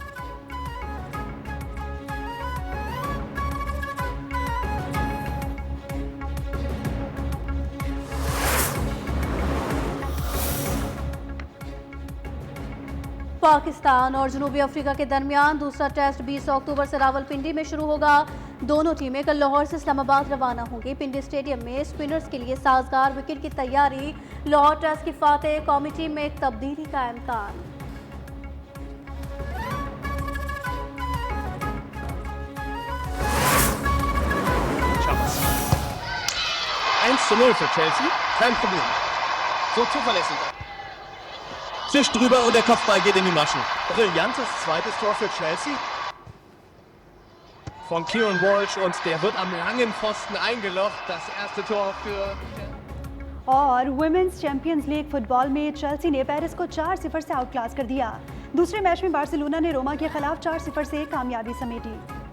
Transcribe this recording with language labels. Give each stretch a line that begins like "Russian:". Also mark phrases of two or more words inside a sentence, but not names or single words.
Urdu: پاکستان اور جنوبی افریقہ کے درمیان دوسرا ٹیسٹ 20 اکتوبر سے راولپنڈی میں شروع ہوگا. دونوں ٹیمیں کل لاہور سے اسلام آباد روانہ ہوں گی۔ پنڈی اسٹیڈیم میں اسپنرز کے لیے سازگار وکٹ کی تیاری. لاہور ٹیسٹ کی فاتح قومی ٹیم میں ایک تبدیلی کا امکان.
German: für Chelsea, kein Problem. So zuverlässig. Zischt drüber und der Kopfball geht in die Maschen. Brillantes zweites Tor für Chelsea. Von Kieran Walsh und der wird am langen Pfosten eingelocht. Das erste Tor für...
Urdu: اور ویمنز چیمپئنز لیگ فٹبال میں چیلسی نے پیرس کو 4-0 سے
English: out class
Urdu: کر دیا. دوسرے میچ میں بارسلونا نے روما کے خلاف 4-0 سے کامیابی سمیٹی.